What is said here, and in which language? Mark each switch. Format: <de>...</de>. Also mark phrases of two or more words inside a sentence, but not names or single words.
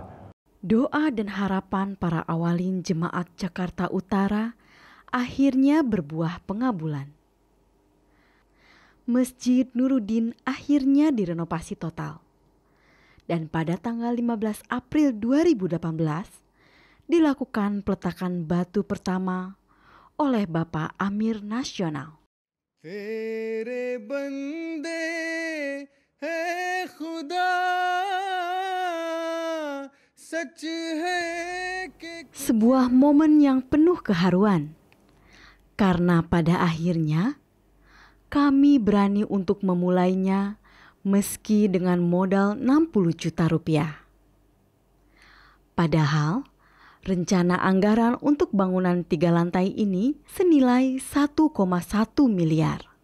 <id>Doa dan harapan para awalin Jemaat Jakarta Utara akhirnya berbuah pengabulan. Masjid Nuruddin akhirnya direnovasi total. Dan pada tanggal 15 April 2018 dilakukan peletakan batu pertama oleh Bapak Amir Nasional.</id> <ur>تیرے بندے ہے خدا سچ ہے کہ</ur> <id>Sebuah momen yang penuh keharuan, karena pada akhirnya kami berani untuk memulainya meski dengan modal 60 juta rupiah. Padahal rencana anggaran untuk bangunan 3 lantai ini senilai 1,1 miliar.</id>